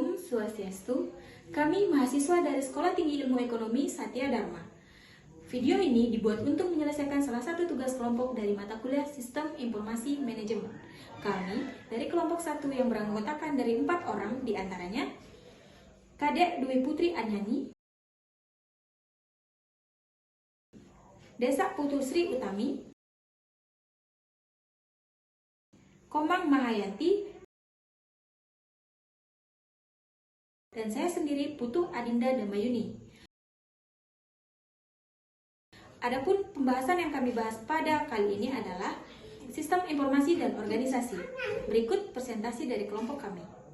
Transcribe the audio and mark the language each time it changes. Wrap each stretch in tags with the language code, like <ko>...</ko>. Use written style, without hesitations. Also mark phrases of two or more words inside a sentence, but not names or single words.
<id>Swastiastu, kami mahasiswa dari Sekolah Tinggi Ilmu Ekonomi Satya Dharma. Video ini dibuat untuk menyelesaikan salah satu tugas kelompok dari mata kuliah Sistem Informasi Manajemen. Kami dari kelompok 1 yang beranggotakan dari 4 orang, diantaranya Kadek Dwi Putri Anyani, Desa Putu Sri Utami, Komang Mahayanti, dan saya sendiri Putu Adinda Damayuni. Adapun pembahasan yang kami bahas pada kali ini adalah Sistem Informasi dan Organisasi. Berikut presentasi dari kelompok kami.</id>